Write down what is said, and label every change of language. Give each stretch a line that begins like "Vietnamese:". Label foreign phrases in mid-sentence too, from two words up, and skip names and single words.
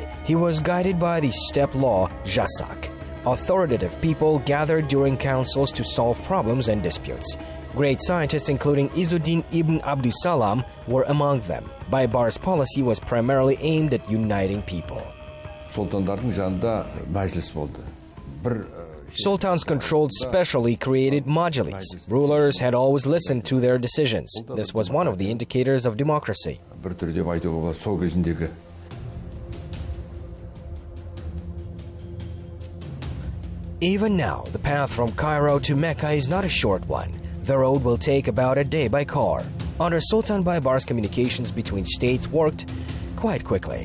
English: He was guided by the steppe law Jasak. Authoritative people gathered during councils to solve problems and disputes. Great scientists including Izzuddin ibn Abdussalam were among them. Baibars' policy was primarily aimed at uniting people.
Kazakh: Sultandардың жанында мәжіліс болды.
English: Sultans controlled specially created majalis. Rulers had always listened to their decisions. This was one of the indicators of democracy.
Kazakh: Бір түрде айтуға болады, сол кезіндегі.
English: Even now, the path from Cairo to Mecca is not a short one. The road will take about a day by car. Under Sultan Baibars, communications between states worked quite quickly.